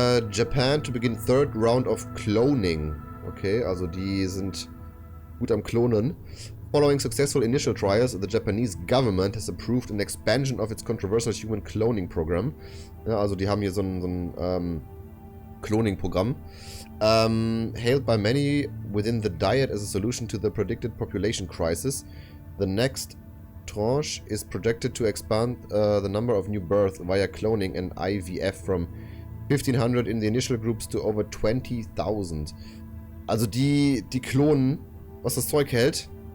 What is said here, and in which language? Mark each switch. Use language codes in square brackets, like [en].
[en] Japan to begin third round of cloning. [de] Okay, also die sind gut am Klonen. [en] Following successful initial trials, the Japanese government has approved an expansion of its controversial human cloning program. [de] Ja, also die haben hier so ein Cloning-Programm. [en] Hailed by many within the Diet as a solution to the predicted population crisis, the next tranche is projected to expand the number of new births via cloning and IVF from 1,500 in the initial groups to over 20,000. [de] Also die klonen, was das Zeug hält.